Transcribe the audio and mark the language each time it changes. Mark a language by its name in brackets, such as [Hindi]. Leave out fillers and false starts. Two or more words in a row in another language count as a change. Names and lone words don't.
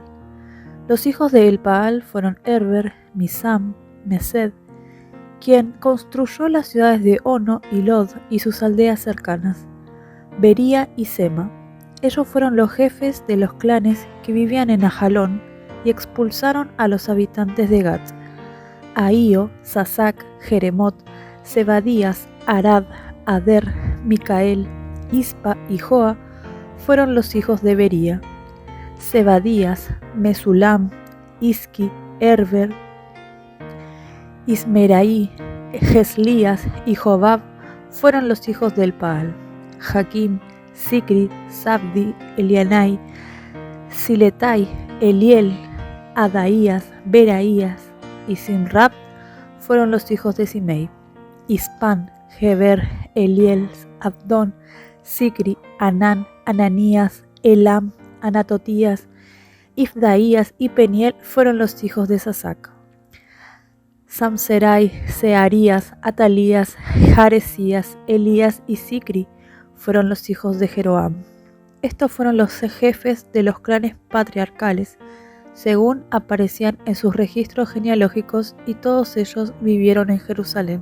[Spanish] Los hijos de Elpaal fueron Herber, Misam, Mesed, quien construyó las ciudades de Ono y Lod y sus aldeas cercanas, Bería y Sema. Ellos fueron los jefes de los clanes que vivían en Ajalón y expulsaron a los habitantes de Gat. Ahío, Sasac, Jeremot, Zebadías, Arad, Ader, Micael, Ispa y Joa fueron los hijos de Bería. Zebadías, Mesulam, Isqui, Herber, Ismeraí, Geslías y Jobab fueron los hijos del Paal. Jaquim, Sicri, Sabdi, Elianai, Siletai, Eliel, Adaías, Beraías y Simrab fueron los hijos de Simei. Ispan, Geber, Eliel, Abdón, Sicri, Anán, Ananías, Elam, Anatotías, Ifdaías y Peniel fueron los hijos de Sasac. Samserai, Searías, Atalías, Jaresías, Elías y Sicri fueron los hijos de Jeroam. Estos fueron los jefes de los clanes patriarcales, según aparecían en sus registros genealógicos, y todos ellos vivieron en Jerusalén.